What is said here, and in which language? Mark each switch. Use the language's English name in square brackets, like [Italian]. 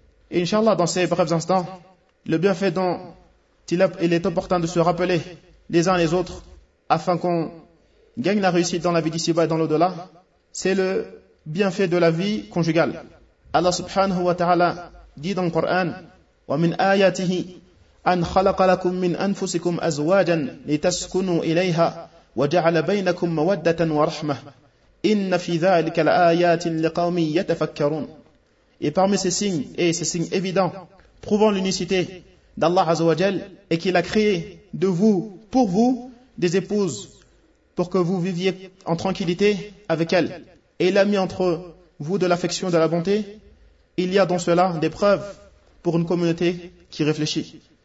[French] Et inshallah, dans ces brefs instants, le bienfait dont il est important de se rappeler les uns les autres afin qu'on gagne la réussite dans la vie d'ici-bas et dans l'au-delà, c'est le bienfait de la vie conjugale. Allah subhanahu wa ta'ala dit dans le Coran [Arabic] ومن آياته أن خلق لكم من أنفسكم أزواجا لتسكنوا إليها وجعل بينكم مودة ورحمة إن في ذلك لآيات لقوم يتفكرون. [French] Et parmi ces signes, et ces signes évidents prouvant l'unicité d'Allah Azawajal, et qu'il a créé de vous, pour vous, des épouses, pour que vous viviez en tranquillité avec elles. Et il a mis entre vous de l'affection, de la bonté. Il y a dans cela des preuves pour une communauté qui réfléchit.